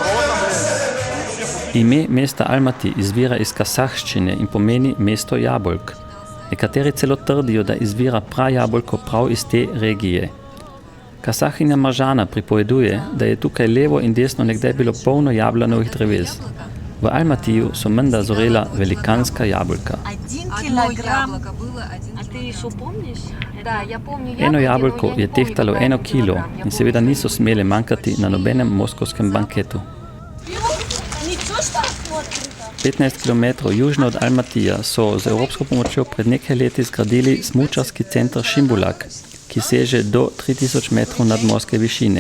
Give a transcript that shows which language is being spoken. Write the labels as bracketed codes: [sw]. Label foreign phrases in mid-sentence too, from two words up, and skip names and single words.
[sl] Ime mesta Almaty izvira iz kazahščine in pomeni mesto jabolk. Nekateri celo trdijo, da izvira prajabolko prav iz te regije. Kazahinja Maržana pripoveduje, da je tukaj levo in desno nekdaj bilo polno jablanovih dreves. V Almatiju so menda zorela velikanska jabolka. [ru] 1 килограмм. А ты еще помнишь? Да, я помню. [sl] Eno jabolko je tehtalo 1 kilo in seveda niso smele manjkati na nobenem moskovskem banketu. 15 km južno od Almatija so z evropsko pomočjo pred nekaj leti zgradili smučarski center Šimbulak, ki seže do 3000 metrov nadmorske višine.